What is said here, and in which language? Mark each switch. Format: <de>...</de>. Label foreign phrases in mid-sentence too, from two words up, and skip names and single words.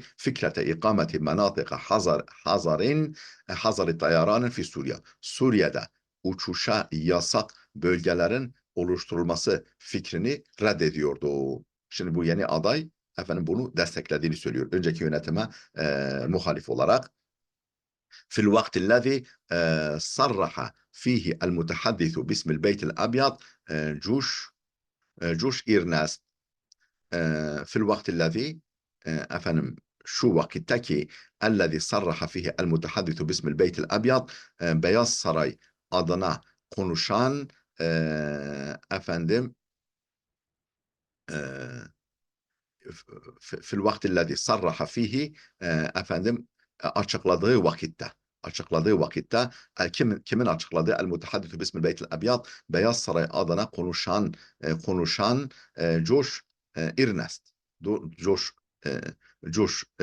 <ar>فكرة إقامة مناطق حظر الطيران في سوريا.</ar> <tr>Suriye'de uçuşa yasak bölgelerin oluşturulması fikrini reddediyordu. Şimdi bu yeni aday bunu desteklediğini söylüyor. Önceki yönetime muhalif olarak.</tr> <ar>في الوقت الذي صرح فيه المتحدث باسم البيت الأبيض جوش إيرناست في الوقت الذي</ar> <tr>şu vakitteki</tr> <ar>الذي صرح فيه المتحدث باسم البيت الأبيض</ar> <tr>Beyaz Saray adına konuşan</tr> <ar>في الوقت الذي صرح فيه</ar> <tr>açıkladığı vakitte kimin açıkladığı</tr> <ar>المتحدث باسم البيت الأبيض</ar> <tr>Beyaz Saray adına konuşan Josh Earnest Josh</tr>